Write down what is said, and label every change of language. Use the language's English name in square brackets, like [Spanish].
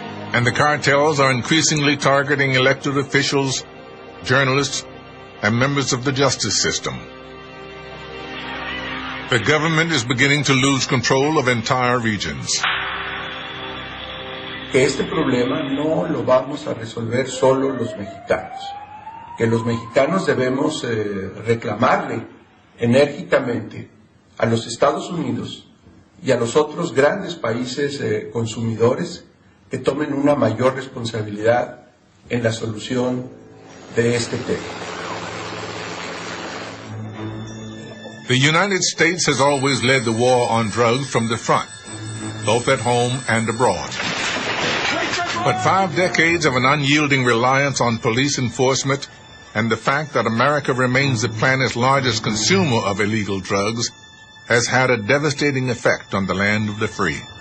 [English] And the cartels are increasingly targeting elected officials, journalists, and members of the justice system. The government is beginning to lose control of entire regions. [Spanish] Que este problema no lo vamos a resolver solo los mexicanos, que los mexicanos debemos reclamarle enérgicamente a los Estados Unidos y a los otros grandes países consumidores que tomen una mayor responsabilidad en la solución de este tema. [English] The United States has always led the war on drugs from the front, both at home and abroad. But 5 decades of an unyielding reliance on police enforcement and the fact that America remains the planet's largest consumer of illegal drugs has had a devastating effect on the land of the free.